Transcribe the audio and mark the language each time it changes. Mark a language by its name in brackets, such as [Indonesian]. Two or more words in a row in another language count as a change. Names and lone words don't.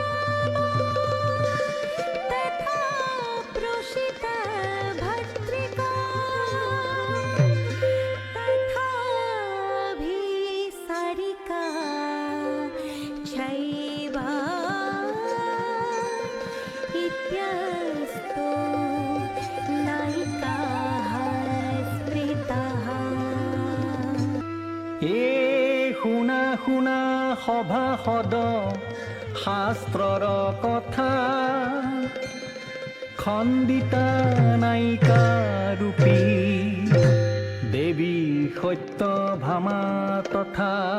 [Sanskrit] तथा प्रोषित भद्रिका तथाभिसारिका चैव इत्यस्तो नायिकाः स्मृताः [Assamese] এ শুনা শুনা সভাসদ শাস্ত্ৰৰ কথা খণ্ডিতা নায়িকা ৰূপী দেৱী সত্যভামা তথা